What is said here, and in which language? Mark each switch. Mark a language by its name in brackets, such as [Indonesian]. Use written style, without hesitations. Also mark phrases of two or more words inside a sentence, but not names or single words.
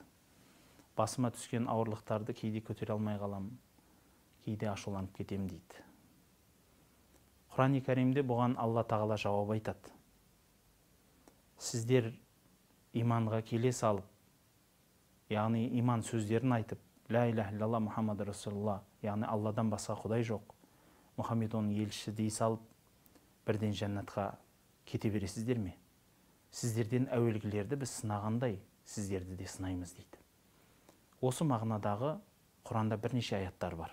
[Kazakh] Басыма түскен ауырлықтарды кейде көтере алмай қалам, кейде ашуланып кетем дейді. Құран-ы Кәримде бұған Алла Тағала жауап айтады: сіздер иманға келе салып, яғни иман сөздерін айтып, [Arabic] لا إله إلا الله محمد رسول الله, [Kazakh] яғни Алладан басқа Құдай жоқ, Мұхаммед оның елшісі дей салып, бірден жәннатқа кете бересіздер ме? Сіздерден әуелгілерді біз сынағандай, сіздерді де сынаймыз дейді. Осы мағынадағы Құранда бірнеше аяттар бар.